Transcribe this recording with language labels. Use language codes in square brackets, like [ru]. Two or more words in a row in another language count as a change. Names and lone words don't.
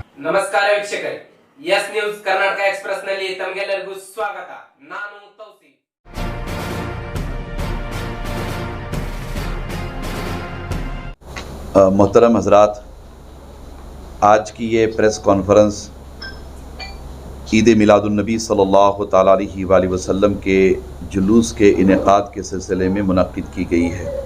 [kn] ನಮಸ್ಕಾರ ವೀಕ್ಷಕರೇ, ಎಸ್ ನ್ಯೂಸ್ ಕರ್ನಾಟಕ ಎಕ್ಸ್‌ಪ್ರೆಸ್ ನಲ್ಲಿ ತಮಗೆಲ್ಲರಿಗೂ ಸ್ವಾಗತ. ನಾನು ತೌಸೀಫ್. [ur] محترم حضرات، آج کی یہ [en] press conference [ur] عید میلاد النبی [ar] صلى الله تعالى عليه وسلم [ur] کے جلوس کے انعقاد کے سلسلے میں منعقد کی گئی ہے.